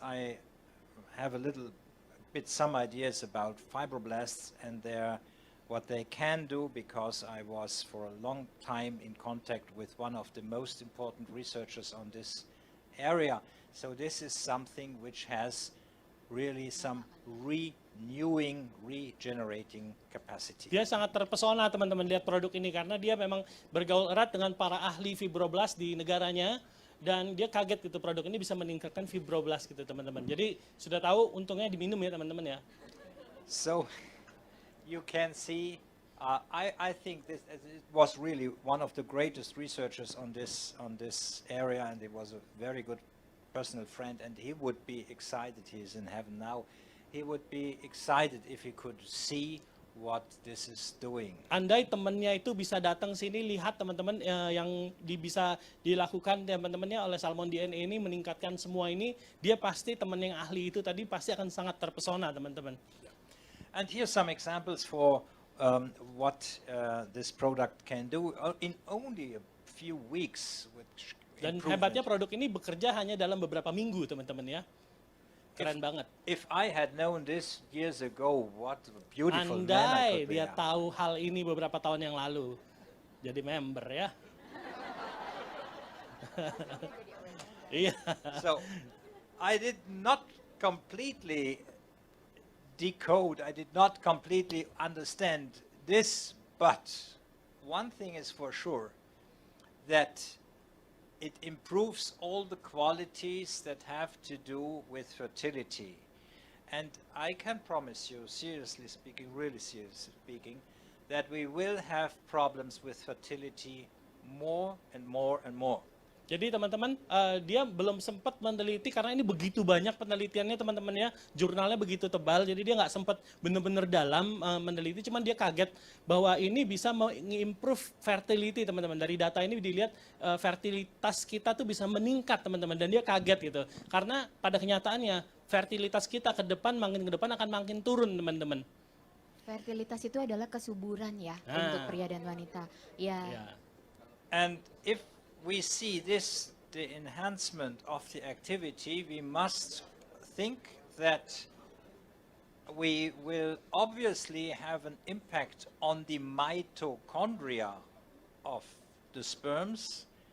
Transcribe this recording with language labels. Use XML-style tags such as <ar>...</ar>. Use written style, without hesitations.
<en>I have a little bit some ideas about fibroblasts and what they can do, because I was for a long time in contact with one of the most important researchers on this area. So this is something which has really some renewing, regenerating capacity.</en> <id>Dia sangat terpesona teman-teman lihat produk ini karena dia memang bergaul erat dengan para ahli fibroblast di negaranya dan dia kaget gitu produk ini bisa meningkatkan fibroblast gitu teman-teman. Jadi sudah tahu untungnya diminum ya teman-teman ya.</id> <en>So you can see, I think it was really one of the greatest researchers on this area, and it was a very good personal friend, and he would be excited. He's in heaven now. He would be excited if he could see what this is doing.</en> <id>Andai temannya itu bisa datang sini lihat teman-teman yang bisa dilakukan teman-temannya oleh Salmon DNA ini meningkatkan semua ini, dia pasti teman yang ahli itu tadi pasti akan sangat terpesona teman-teman.</id> <en>And here's some examples for what this product can do in only a few weeks.</en> <id>Dan hebatnya produk ini bekerja hanya dalam beberapa minggu teman-teman ya. Keren banget.</id> <en>If I had known this years ago, what a beautiful man I</en> <id>Andai</id> <en>could be.</en> <id>dia tahu hal ini beberapa tahun yang lalu, jadi member ya. Iya.</id> <en>So I did not completely decode, I did not completely understand this, but one thing is for sure, that it improves all the qualities that have to do with fertility. And I can promise you, seriously speaking, really seriously speaking, that we will have problems with fertility more and more and more.</en> <id>Jadi teman-teman, dia belum sempat meneliti karena ini begitu banyak penelitiannya teman-teman ya, jurnalnya begitu tebal, jadi dia nggak sempat benar-benar dalam meneliti, cuman dia kaget bahwa ini bisa mengimprove fertility teman-teman. Dari data ini dilihat fertilitas kita tuh bisa meningkat teman-teman, dan dia kaget gitu, karena pada kenyataannya fertilitas kita ke depan akan makin turun teman-teman. Fertilitas itu adalah kesuburan ya untuk pria dan wanita. Ya.</id> <en>And if we see this, the enhancement of the activity, we must think that we will obviously have an impact on the mitochondria of the sperms.</en>